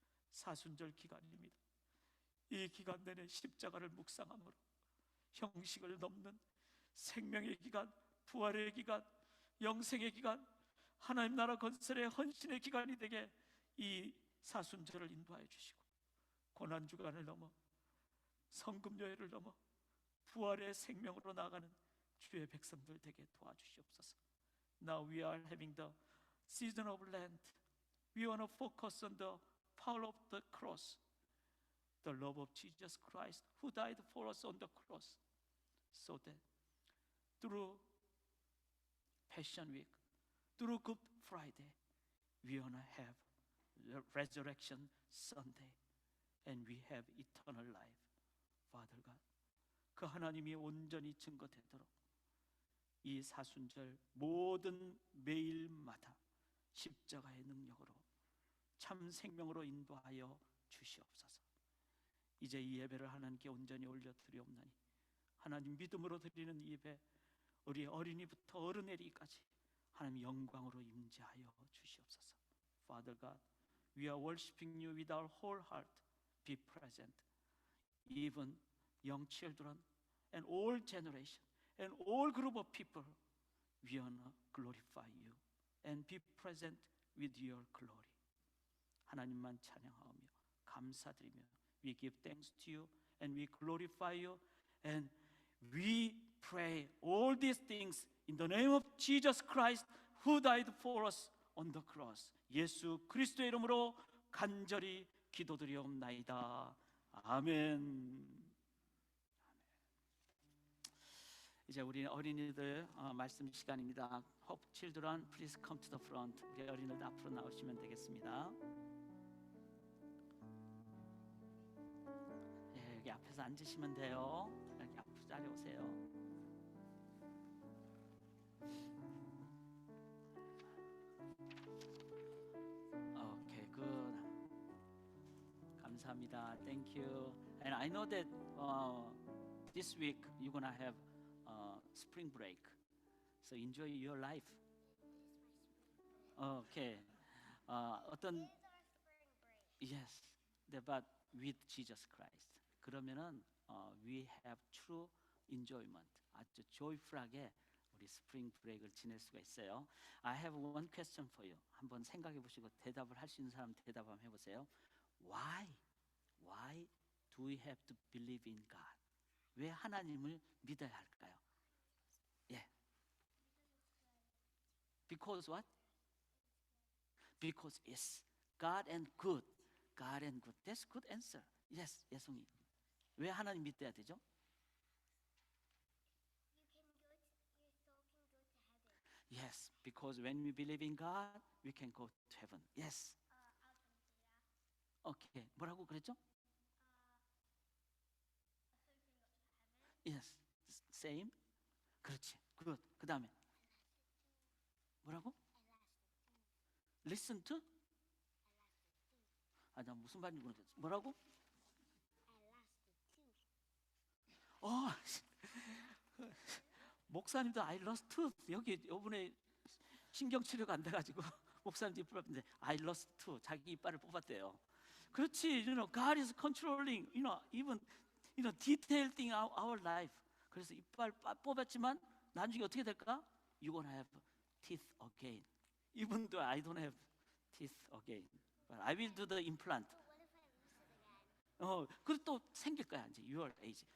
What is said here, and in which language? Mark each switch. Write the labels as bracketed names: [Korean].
[Korean] 사순절 기간입니다. 이 기간 내내 십자가를 묵상함으로 형식을 넘는 생명의 기간, 부활의 기간, 영생의 기간, 하나님 나라 건설의 헌신의 기간이 되게 이 사순절을 인도하여 주시고, 고난주간을 넘어 성금요일을 넘어 부활의 생명으로 나아가는 주의 백성들 되게 도와주시옵소서. [English] Now we are having the season of Lent. We want to focus on the power of the cross, the love of Jesus Christ who died for us on the cross, so that through Passion Week, through Good Friday, we want to have the Resurrection Sunday, and we have eternal life. Father God, [Korean] 그 하나님이 온전히 증거되도록 이 사순절 모든 매일마다 십자가의 능력으로 참 생명으로 인도하여 주시옵소서. 이제 이 예배를 하나님께 온전히 올려드리옵나니 하나님 믿음으로 드리는 이 예배, 우리 어린이부터 어른에리까지 하나님 영광으로 임재하여 주시옵소서. [English] Father God, we are worshiping you with our whole heart. Be present. Even young children and all generation and all group of people, we want to glorify you and be present with your glory. [Korean] 하나님만 찬양하며 감사드리며 [English] we give thanks to you and we glorify you and we pray all these things in the name of Jesus Christ who died for us on the cross. [Korean] 예수 그리스도의 이름으로 간절히 기도드리옵나이다. 아멘. 이제 우리 어린이들 말씀 시간입니다. [English] Hope children, please come to the front. [Korean] 우리 어린이들 앞으로 나오시면 되겠습니다. 예, 여기 앞에서 앉으시면 돼요. 여기 앞으로 자리 오세요. [English] Okay, good. [Korean] 감사합니다. [English] Thank you. And I know that this week you're gonna have spring break, so enjoy your life. Okay. 어떤 yes, but with Jesus Christ. 그러면은 we have true enjoyment. [Korean] 아주 joyful하게 우리 스프링 브레이크를 지낼 수가 있어요. [English] I have one question for you. [Korean] 한번 생각해 보시고 대답을 할 수 있는 사람 대답 한번 해보세요. [English] Why do we have to believe in God? [Korean] 왜 하나님을 믿어야 할까요? 예. [English] Because what? Because it's God and good. God and good. That's good answer. Yes, 예송이. [Korean] 왜 하나님 믿어야 되죠? [English] Yes, because when we believe in God, we can go to heaven. Yes. Okay. [Korean] 뭐라고 그랬죠? [English] Yes. Same. [Korean] 그렇지. [English] Good. [Korean] 그 다음에 뭐라고? [English] Listen to? [Korean] 나 무슨 말인지 모르겠어. 뭐라고? [English] 목사님도 I lost tooth. [Korean] 여기 이번에 신경치료가 안 돼가지고 목사님도 이빨 뽑는데 [English] I lost tooth. [Korean] 자기 이빨을 뽑았대요. 그렇지. [English] God is controlling. Even detailed thing our life. [Korean] 그래서 이빨 뽑았지만 나중에 어떻게 될까? [English] You're gonna have teeth again. Even though I don't have teeth again, but I will do the implant. [Korean] 그리고 또 생길 거야 이제 [English] your age.